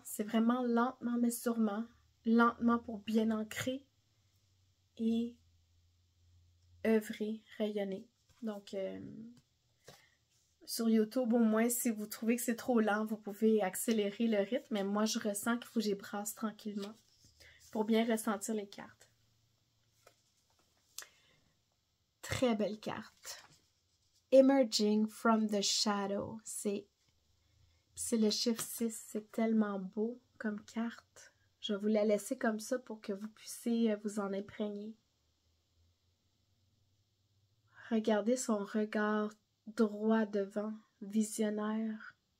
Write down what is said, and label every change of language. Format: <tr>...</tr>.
<fr>C'est vraiment lentement mais sûrement, lentement pour bien ancrer et œuvrer, rayonner. Donc, sur YouTube, au moins, si vous trouvez que c'est trop lent, vous pouvez accélérer le rythme, mais moi, je ressens qu'il faut que j'y brasse tranquillement pour bien ressentir les cartes. Très belle carte.</fr> <en>Emerging from the shadow.</en> <fr>C'est le chiffre 6. C'est tellement beau comme carte. Je vais vous la laisser comme ça pour que vous puissiez vous en imprégner. Regardez son regard droit devant, visionnaire.</fr>